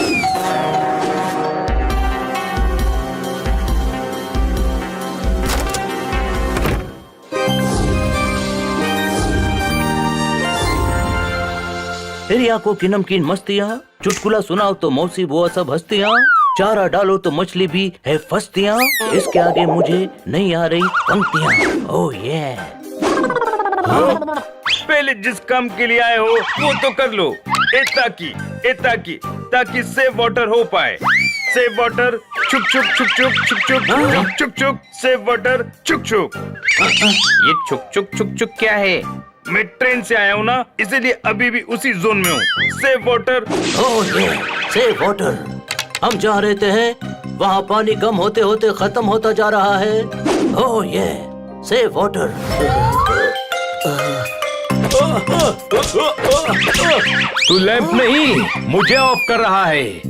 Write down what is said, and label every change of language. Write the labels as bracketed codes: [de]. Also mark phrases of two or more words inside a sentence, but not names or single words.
[hi] तेरी आंखों की नमकीन मस्तियाँ, चुटकुला सुनाओ तो मौसी बुआ सब हंसतियाँ, चारा डालो तो मछली भी है फंसतियाँ, इसके आगे मुझे नहीं आ रही पंक्तियाँ। ओह ये पहले जिस काम के लिए आए हो वो तो कर लो। ताकि [en] save water [hi] हो पाए। [en] save water चुक चुक चुक चुक चुक चुक चुक चुक चुक। save water चुक चुक। [hi] ये चुक चुक चुक चुक क्या है? मैं ट्रेन से आया हूँ ना, इसीलिए अभी भी उसी जोन में हूँ। [en] save water. [hi] ओह ये [en] save water. [hi] हम जहाँ रहते हैं वहाँ पानी कम होते होते खत्म होता जा रहा है। ओह ये [en] save water. [hi] तू लैंप नहीं, मुझे ऑफ कर रहा है।